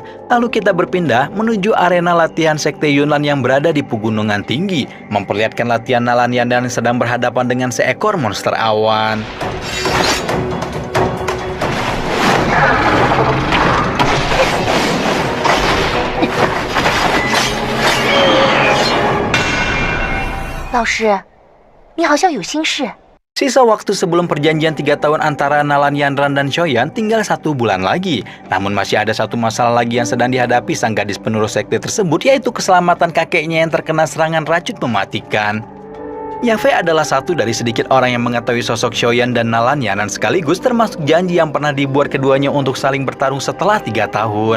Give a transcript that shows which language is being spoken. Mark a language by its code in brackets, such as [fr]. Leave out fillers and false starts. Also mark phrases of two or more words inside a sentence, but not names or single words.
[id] Lalu kita berpindah menuju arena latihan sekte Yunnan yang berada di pegunungan tinggi, memperlihatkan latihan Nalan Yanran yang sedang berhadapan dengan seekor monster awan. [zh] Laoshi, 你好像有心事。 [id] Sisa waktu sebelum perjanjian 3 tahun antara Nalan Yanran dan Xiaoyan tinggal 1 bulan lagi. Namun masih ada satu masalah lagi yang sedang dihadapi sang gadis penerus sekte tersebut, yaitu keselamatan kakeknya yang terkena serangan racun mematikan. Yafei adalah satu dari sedikit orang yang mengetahui sosok Xiaoyan dan Nalan Yanran sekaligus, termasuk janji yang pernah dibuat keduanya untuk saling bertarung setelah 3 tahun.